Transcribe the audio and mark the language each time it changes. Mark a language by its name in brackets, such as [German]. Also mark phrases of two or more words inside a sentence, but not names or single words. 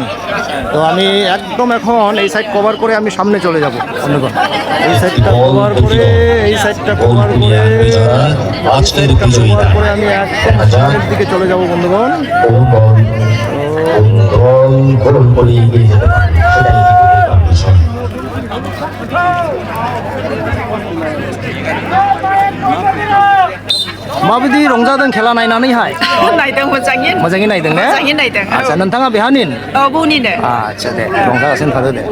[Bangla] তো আমি একদম এখন এই সাইড কভার করে আমি সামনে চলে যাব বন্ধুগণ। এই সাইডটা কভার করে এই সাইডটা কভার করে আজকের বিজয়ীরা করে আমি একদম সামনের দিকে চলে যাব বন্ধুগণ। গোল করে এগিয়ে যেতে পারে। সেটাই কিন্তু বিষয়। [Bodo] माबायदि रंजादों खेला नायनानैहाय? नायदों मोजाङै मोजाङै नायदों ने? मोजाङै नायदों। आच्छा, नोंथाङा बेहानिन? बुनिनो आच्छा दे, रंजागासिनो थादो दे।